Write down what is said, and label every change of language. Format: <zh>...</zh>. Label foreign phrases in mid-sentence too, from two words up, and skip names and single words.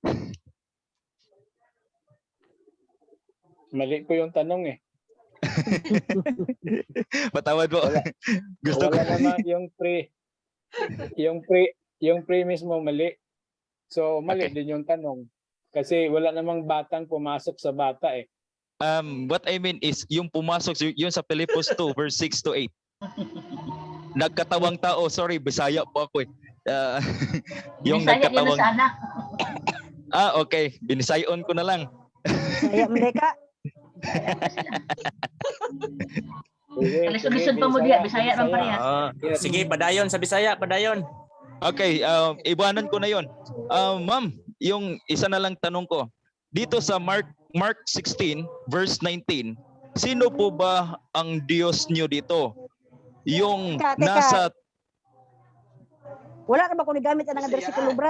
<tl>Mali po yung tanong eh. Patawad po. Gusto ko. Wala naman yung premise mo mali. So mali Okay. din yung tanong. Kasi wala namang batang pumasok sa bata eh.</tl> <en>What I mean is</en> <tl>yung pumasok yun sa Philippos 2 verse 6 to 8. Nagkatawang tao, sorry, Bisaya po ako eh. Yung Bisaya yun na nagkatawang sana. okay, binisayon ko na lang. Saya merdeka.</tl> <ceb>Lisod-lisod pa mo diya, Bisaya lang parehas. Sige, padayon sa Bisaya, padayon. Okay,</ceb> <tl>iwanan ko na yon. Ma'am, yung isa na lang tanong ko. Dito sa Mark 16 verse 19, sino po ba ang Diyos niyo dito? Yung Teka. nasa</tl> <ceb>Wala na ba kung nagamit ang nga bersikulo, Brad?</ceb>